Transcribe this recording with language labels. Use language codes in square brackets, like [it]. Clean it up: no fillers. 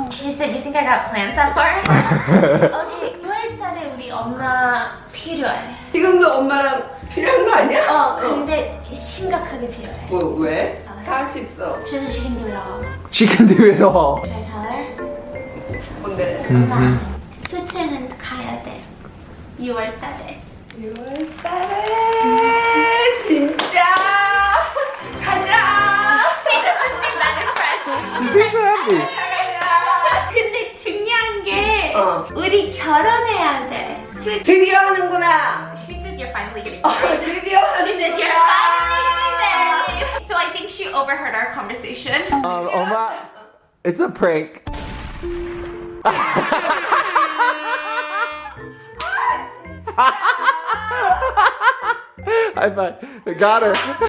[en] She said, you think I got plans that far? [ko] Okay, 6월달에 우리 엄마 필요해. 지금도 엄마랑 필요한 거 아니야? 근데 심각하게 필요해. 뭐, 왜? 다 할 수 있어. [en] She said she can do it all. She can do it all. Should I tell her? [ko] 뭔데? 엄마, 스위트랜드 가야 돼. 6월달에. 6월달에 진짜 가자. [en] She's so happy. [ko] 근데 중요한 게 우리 결혼해야 돼. 드디어 하는구나. [en] She says you're finally getting married. [ko] 드디어 하는구나. [en] She said you're finally getting married. So I think she overheard our conversation. Oma, it's a prank. High five. We got her.